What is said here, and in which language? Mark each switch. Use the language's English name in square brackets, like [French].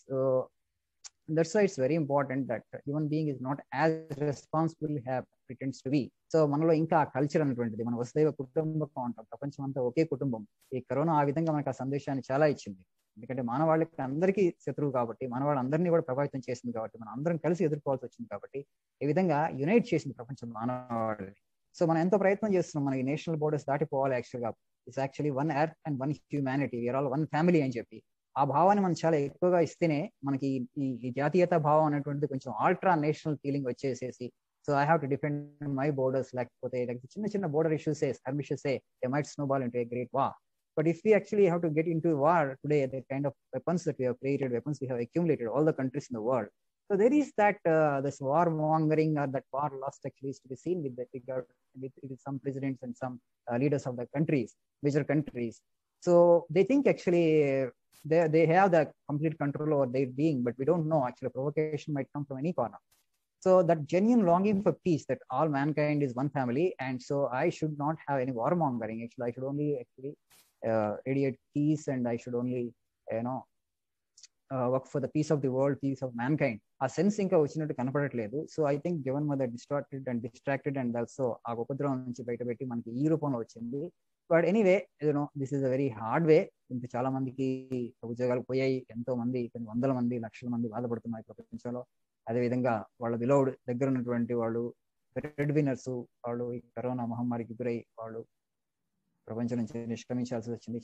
[English] So that's why it's very important that human being is not as responsible as pretends to be. [Telugu] So మనలో ఇంకా culture అనేటువంటిది, మన వసుదైవ కుటుంబం అంటాం, ప్రపంచం అంతా ఒకే కుటుంబం. ఈ కరోనా ఆ విధంగా మనకు ఆ సందేశాన్ని చాలా ఇచ్చింది. ఎందుకంటే మానవాళికి అందరికీ శత్రువు కాబట్టి, మానవాళ్ళందరినీ కూడా ప్రభావితం చేసింది కాబట్టి, మనం అందరం కలిసి ఎదుర్కోవాల్సి వచ్చింది కాబట్టి, ఈ విధంగా యునైట్ చేసింది ప్రపంచం మానవాళిని. సో మనం ఎంతో ప్రయత్నం చేస్తున్నాం, మనకి నేషనల్ బోర్డర్స్ దాటిపోవాలి. యాక్చువల్గా [English] it's actually one earth and one humanity, we're all one family [Telugu] అని చెప్పి ఆ భావాన్ని మనం చాలా ఎక్కువగా ఇస్తేనే మనకి ఈ జాతీయత భావం అనేటువంటిది కొంచెం ఆల్ట్రా నేషనల్ ఫీలింగ్ వచ్చేసేసి, [English] so I have to defend my borders, [Telugu] లేకపోతే చిన్న [English] border issues they might snowball into a great war. But if we actually have to get into war today, the kind of weapons that we have created, weapons we have accumulated, all the countries in the world, so there is that this war mongering or that war lust actually is to be seen with the figure with some presidents and some leaders of the countries, major countries. So they think actually they have the complete control over their being, but we don't know. Actually provocation might come from any corner. So that genuine longing for peace, that all mankind is one family, and so I should not have any warmongering. Actually I should only actually radiate peace, and I should only work for the peace of the world, peace of mankind. [Telugu] ఆ sense ఇంకా వచ్చినట్టు కనపడట్లేదు. [English] so I think given mother distracted and also [Telugu] ఆ ఉపద్రవం నుంచి బయటపెట్టి మనకి ఈ రూపంలో వచ్చింది. [English] But anyway this is a very hard way. [Telugu] ఇంకా చాలా మందికి ఉద్యోగాలు పోయాయి, ఎంతో మంది కొన్ని వందల మంది లక్షల మంది బాధపడుతున్నారు ప్రపంచంలో. అదేవిధంగా వాళ్ళ బిలౌడ్ దగ్గర ఉన్నటువంటి వాళ్ళు బ్రెడ్ విన్నర్స్, వాళ్ళు ఈ కరోనా మహమ్మారికి గురై వాళ్ళు ప్రపంచం నుంచి నిష్క్రమించాల్సి వచ్చింది.